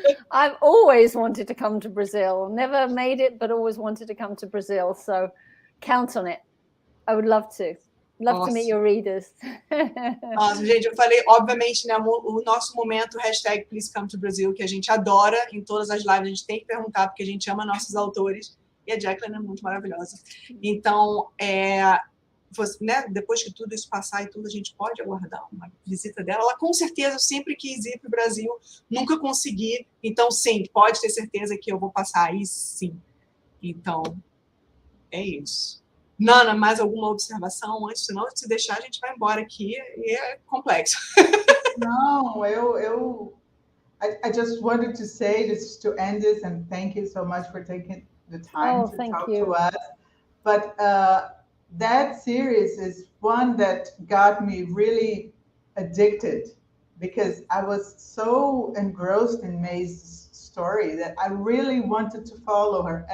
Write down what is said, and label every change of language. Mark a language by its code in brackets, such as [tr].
[en] I've always wanted to come to Brazil. Never made it, but always wanted to come to Brazil. So count on it. I would love to. Love to meet your readers. [pt] Nossa, gente, eu falei, obviamente, né, o nosso momento, hashtag Please Come to Brazil, que a gente adora em todas as lives, a gente tem que perguntar, porque a gente ama nossos autores, e a Jacqueline é muito maravilhosa. Então, né, depois que tudo isso passar e tudo, a gente pode aguardar uma visita dela. Ela, com certeza, sempre quis ir para o Brasil, nunca consegui. Então, sim, pode ter certeza que eu vou passar aí, sim. Então, é isso. Nana, mais alguma observação antes? Senão, se deixar, a gente vai embora aqui e é complexo. Não, [en] I just wanted to say this to end this, and thank you so much for taking the time to talk to us. But that series is one that got me really addicted, because I was so engrossed in Maisie's story that I really wanted to follow her.